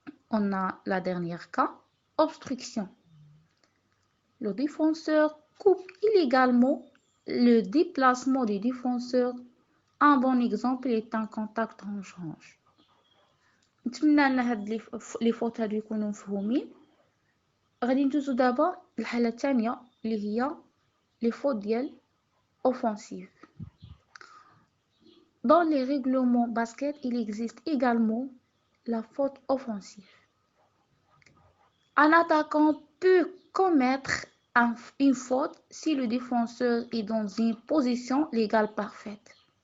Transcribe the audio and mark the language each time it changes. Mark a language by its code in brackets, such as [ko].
[fr] On a la dernière cas, obstruction. Le défenseur coupe illégalement le déplacement du défenseur. Un bon exemple est un contact hanche-hanche. [ar] نتمنى ان هاد [fr] لي فوت [ar] هادو يكونوا مفهومين. غادي ندوزو دابا الحالة الثانية اللي هي [fr] لي فوت [ar] ديال [fr] offensive. Dans les règlements basket, il existe également la faute offensive. Un attaquant peut commettre une faute si le défenseur est dans une position légale parfaite.